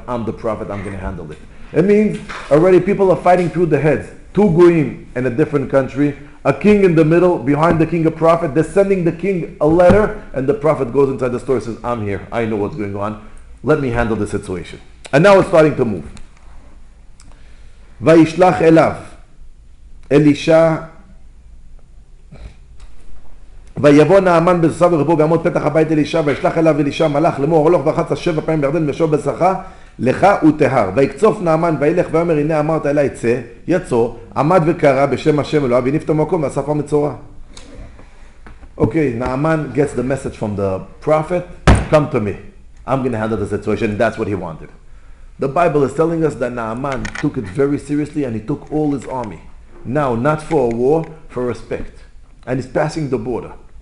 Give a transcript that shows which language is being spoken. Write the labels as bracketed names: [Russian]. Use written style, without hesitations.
[English] I'm the prophet, I'm going to handle it. It means already people are fighting through the heads. 2 goyim in a different country, a king in the middle, behind the king a prophet. They're sending the king a letter, and the prophet goes inside the store and says, I'm here, I know what's going on. Let me handle the situation. And now it's starting to move. [Hebrew] וישלח אליו אלישע ויבוא נעמן בסוס ורבו ויעמוד פתח הבית אלישע וישלח אליו אלישע מלאך לאמור הלוך ורחצת 7 פעמים בירדן ושוב בשרך לך וטהר ויקצוף נעמן וילך ויאמר הנה אמרת אלי צא יצא עמד וקרא בשם השם אלוהיו והניף את המקום ואסף מצורע. [English] Okay, Naaman gets the message from the prophet, come to me, I'm going to handle the situation. That's what he wanted. The Bible is telling us that Naaman took it very seriously, and he took all his army. Now, not for a war, for respect. And he's passing the border.